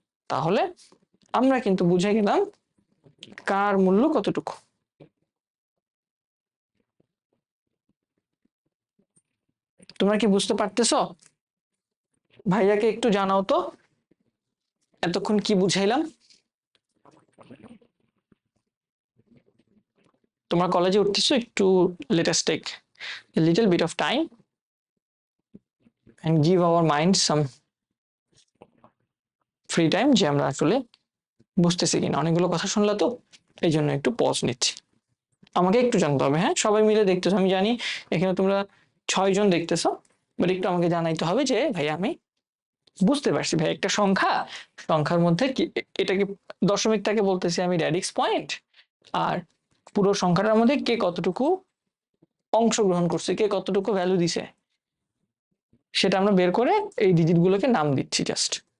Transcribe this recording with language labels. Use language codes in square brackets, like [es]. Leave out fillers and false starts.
[bn] তাহলে আমরা কিন্তু বুঝে গেলাম কার মূল্য কতটুকু। তোমরা কি বুঝতে পারতেছো? ভাইয়াকে একটু জানাও তো এতক্ষণ কি বুঝাইলাম। তোমরা কলেজে উঠতেছো, একটু [en] let us take a little bit of time and give our mind some free time, [bn] যে আমরা আসলে বুঝতেছি কিনা। অনেকগুলো কথা শুনলা তো, এই জন্য একটু পজ নিচ্ছি। আমাকে একটু জানতে হবে, হ্যাঁ? সবাই মিলে দেখতেছো, আমি জানি এখানে তোমরা 6 জন দেখতেছো, বাট একটু আমাকে জানাইতে হবে যে ভাই আমি বুঝতে পারছি ভাই, একটা সংখ্যা, সংখ্যার মধ্যে কি এটাকে দশমিকটাকে বলতেছি আমি রেডিক্স পয়েন্ট, আর পুরো সংখ্যাটার মধ্যে কে কতটুকু অংশগ্রহণ করছে, কে কতটুকু ভ্যালু দিছে, সেটা আমরা বের করে এই ডিজিট গুলোকে নাম দিচ্ছি জাস্ট।